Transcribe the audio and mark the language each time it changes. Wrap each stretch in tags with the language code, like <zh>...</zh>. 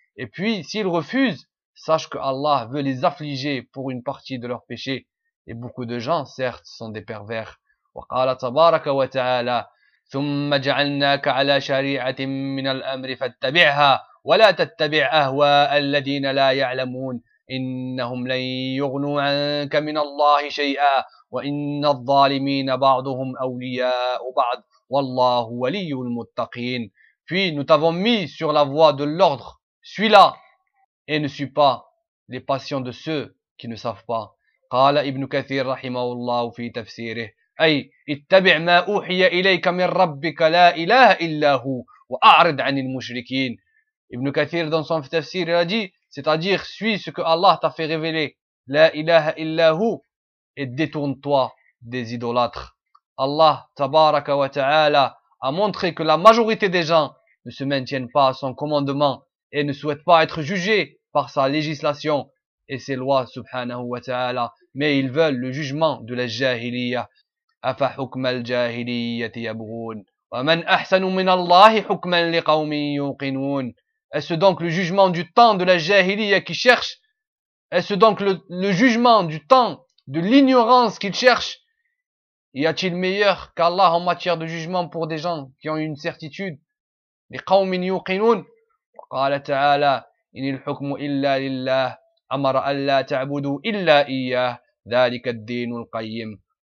<fr>Et puis, s'ils refusent, sache que Allah veut les affliger pour une partie de leurs péchés. Et beaucoup de gens, certes, sont des pervers.</fr> <ar>وقال تبارك وتعالى ثم جعلناك على شريعة من الأمر فاتبعها ولا تتبع أهواء الذين لا يعلمون إنهم لن يغنوا عنك من الله شيئا وإن الظالمين بعضهم أولياء بعض والله ولي المتقين.</ar> <fr>Puis nous t'avons mis sur la voie de l'ordre, suis-la et ne suis pas les passions de ceux qui ne savent pas.</fr> <ar>قال ابن كثير رحمه الله في تفسيره أي اتبع ما أوحي إليك من ربك لا إله إلا هو وأعرض عن المشركين.</ar> <fr>ابن كثير dans son تفسير il a dit, c'est-à-dire suis ce que Allah t'a fait révéler,</fr> <ar>لا إله إلا هو,</ar> <fr>et détourne-toi des idolâtres. Allah</fr> <ar>تبارك وتعالى</ar> <fr>a montré que la majorité des gens ne se maintiennent pas à son commandement et ne souhaitent pas être jugés par sa législation et ses lois</fr> <ar>سبحانه وتعالى,</ar> <fr>mais ils veulent le jugement de la jahiliya.</fr> <ar>أفحكم الجاهلية يبغون ومن أحسن من الله حكما لقوم يوقنون.</ar> <fr>Est-ce donc le jugement du temps de la jahiliya qui cherche? Est-ce donc le jugement du temps de l'ignorance qu'il cherche? Y a-t-il meilleur qu'Allah en matière de jugement pour des gens qui ont une certitude?</fr> <ar>لقوم يوقنون. وقال تعالى إن الحكم إلا لله أمر ألا تعبدوا إلا إياه ذلك الدين القيم.</ar>